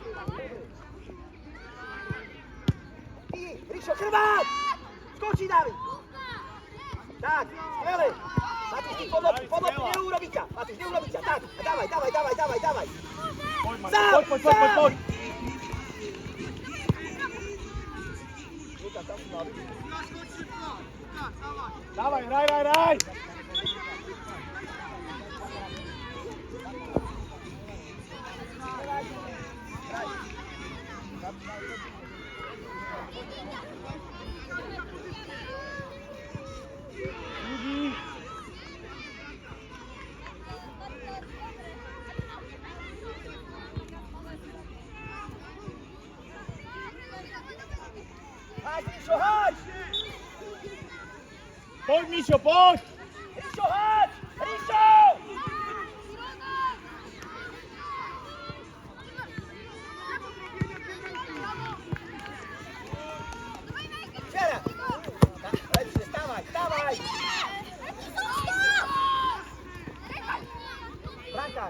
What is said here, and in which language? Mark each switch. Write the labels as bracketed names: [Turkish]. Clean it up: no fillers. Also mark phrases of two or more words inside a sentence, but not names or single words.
[Slovak] Ty, Ríšo, chrbát! Skočí, Dávid! Tak, skvelé! Matúš, ty podlopu, neurobí ťa! Tak, a dávaj! Poď, Marko, Sám! poď! [Polish] Łukasz, chodź szybko! Łukasz, dawaj! Dawaj, hraj! Drugi. Chodź, Ríšo, chodź! [Slovak] Poď, Mišo, poď! [Polish] Ríšo, chodź! Ríšo! Čiara! [Slovak] Tak, lepšie, stávaj! Brankár!